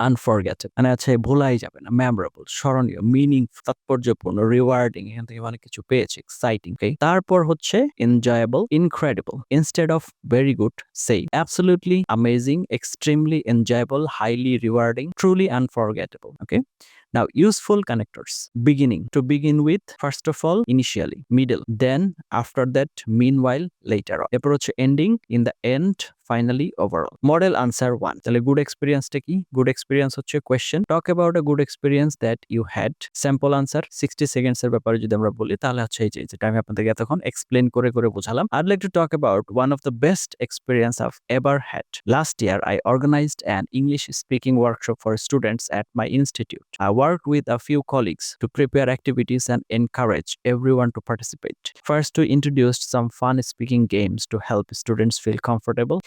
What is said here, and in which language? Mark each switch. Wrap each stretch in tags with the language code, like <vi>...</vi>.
<bn>আনফরগেটেড, মানে আছে ভোলাই যাবে না, মেমোরেবল, স্মরণীয়, মিনিং, তাৎপর্যপূর্ণ, রিওয়ার্ডিং, এখান থেকে অনেক কিছু পেয়েছি, এক্সাইটিং। তারপর হচ্ছে</bn> <en>Enjoyable, incredible, instead of very good say absolutely amazing, extremely enjoyable, highly rewarding, truly unforgettable. Okay. Now, useful connectors. Beginning. To begin with, first of all, initially. Middle. Then, after that, meanwhile, later on.</en> <bn>এরপর হচ্ছে</bn> <en>ending, in the end, finally, overall. Model answer 1.</en> <bn>তাহলে good experience টা কি?</bn> <en>Good experience হচ্ছে question. Talk about a good experience that you had.</en> <bn>Sample answer 60 seconds এর ব্যাপারে যদি আমরা বলি তাহলে হচ্ছে এই যেটা আমি আপনাদেরকে এতক্ষণ explain করে বোঝালাম।</bn> <en>I'd like to talk about one of the best experience I've ever had. Last year, I organized an English speaking workshop for students at my institute. I worked with a few colleagues to prepare activities and encourage everyone to participate. First, we introduced some fun speaking games to help students feel comfortable.</en>